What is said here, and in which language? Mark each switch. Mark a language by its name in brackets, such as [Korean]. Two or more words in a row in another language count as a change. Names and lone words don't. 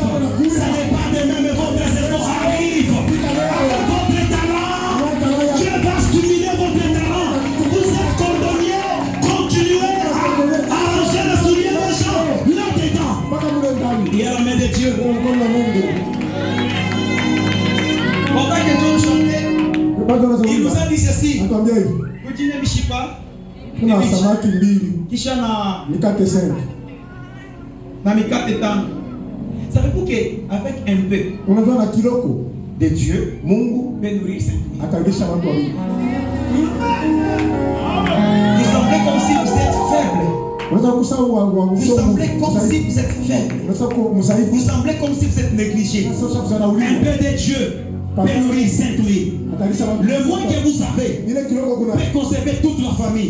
[French] Ça n'est pas demain, mais votre saison arrive. Votre talent, Dieu va stimuler votre talent. Vous êtes cordonnier, continuez à arranger les souliers des gens là-dedans. Il y a la main de Dieu. Pendant que John chantait, il nous a dit ceci. [Swahili] Kujine mishipa. Kuna samaki mbili. Kisha na mikate 5. Na mikate 5. [French] Savez-vous qu'avec un peu [Swahili] unajua na kiloko [French] de Dieu, [Swahili] Mungu [French] peut nourrir 5 000. [Swahili] atalisha watu wawili. [French] Vous semblez comme si vous êtes faible. Vous semblez comme si vous êtes faible. Vous semblez comme si vous êtes négligé. Un peu de Dieu peut nourrir 5 000. Le moins que vous avez peut conserver toute la famille.